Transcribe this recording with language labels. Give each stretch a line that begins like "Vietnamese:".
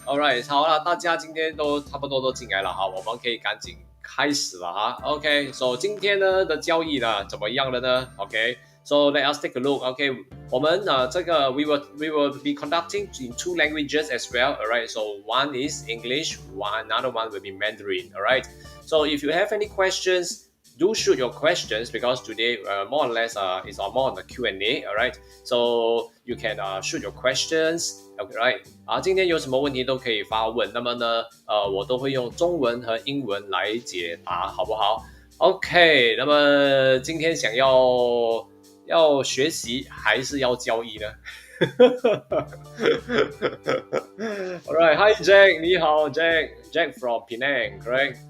Chinese: All right， 好了，大家今天都差不多都进来了我们可以赶紧开始了OK，so 今天呢的交易呢怎么样了呢 ？OK。
English: So let us take a look. Okay,
Chinese: 我们
English: we will be conducting in two languages as well. Alright, so one is English, another one will be Mandarin. Alright, so if you have any questions, do shoot your questions because today more or less is more on the Q&A. Alright, so you can shoot your questions.
Chinese: Alright, 今天有什么问题都可以发问，那么呢我都会用中文和英文来解答，好不好？OK， 那么今天想要学习还是要交易呢？Alright,
English: hi Jack，
Chinese: 你好 Jack
English: from Penang, correct?